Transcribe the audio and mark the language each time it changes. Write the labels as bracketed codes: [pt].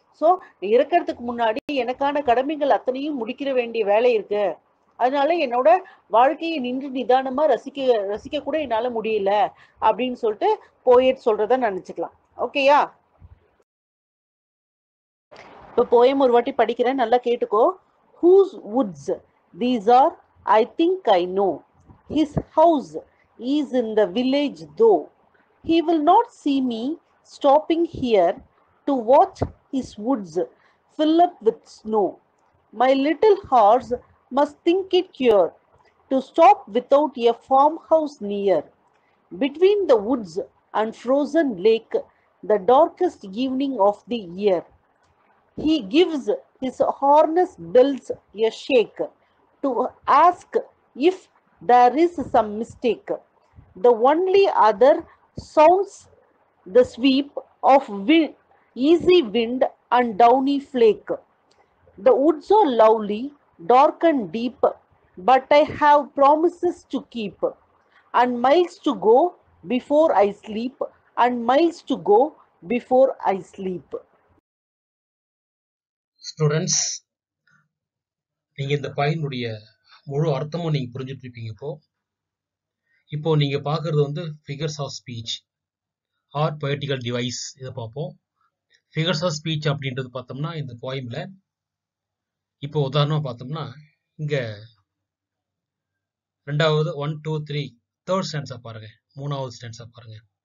[ta] So இறக்கிறதுக்கு முன்னாடி எனக்கான கடமைகள் அத்தனையும் முடிக்கிற வேண்டிய வேலை இருக்கு. அதனால என்னோட வாழ்க்கையை நின்று நிதானமா ரசிக்க கூட என்னால முடியல அப்படின்னு சொல்லிட்டு போயட் சொல்றத நினைச்சுக்கலாம். ஓகேயா, இப்போ போயம் ஒரு வாட்டி படிக்கிறேன், நல்லா கேட்டுக்கோ. [en] Whose woods these are, I think I know. His house is in the village though. He will not see me stopping here to watch his woods fill up with snow. My little horse must think it cure to stop without a farmhouse near. Between the woods and frozen lake, the darkest evening of the year, he gives his harness bells a shake to ask if there is some mistake. The only other sounds the sweep of wind, easy wind and downy flake. The woods are lovely, dark and deep, but I have promises to keep, and miles to go before I sleep, and miles to go before I sleep. [ta] Students, நீங்க இந்த பாயினுடைய முழு அர்த்தமும் நீங்க புரிஞ்சுட்டு இருப்பீங்க. இப்போ நீங்க பாக்குறது வந்து figures of speech R poetical device. இதை பார்ப்போம். ஃபிகர்ஸ் ஆஃப் ஸ்பீச் அப்படின்றது பார்த்தோம்னா இந்த போயம்ல இப்போ உதாரணமா பார்த்தோம்னா இங்க ரெண்டாவது 1 2 3 தேர்ட் ஸ்டான்ஸா பாருங்க, மூணாவது ஸ்டான்ஸா பாருங்க.